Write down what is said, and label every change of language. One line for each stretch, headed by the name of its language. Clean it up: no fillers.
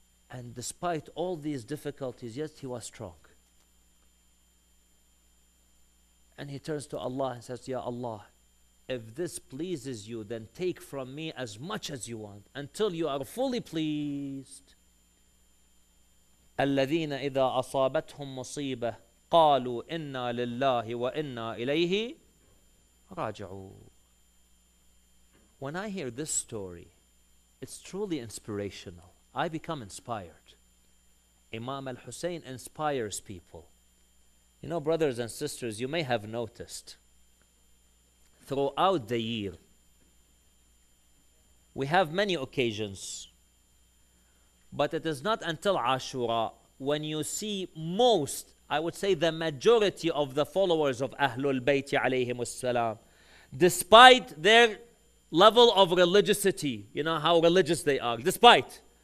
English: And despite all these difficulties, yet he was strong. And he turns to Allah and says, Ya Allah, if this pleases you, then take from me as much as you want until you are fully pleased.
Arabic: الذين إذا أصابتهم مصيبة قالوا إنا لله وإنا إليه راجعون.
English: When I hear this story, it's truly inspirational. I become inspired. Imam Al-Hussein inspires people. You know, brothers and sisters, you may have noticed throughout the year, we have many occasions, but it is not until Ashura when you see most, I would say the majority of the followers of Ahlul Bayt alayhim as-salam, despite their level of religiosity, you know how religious they are, despite.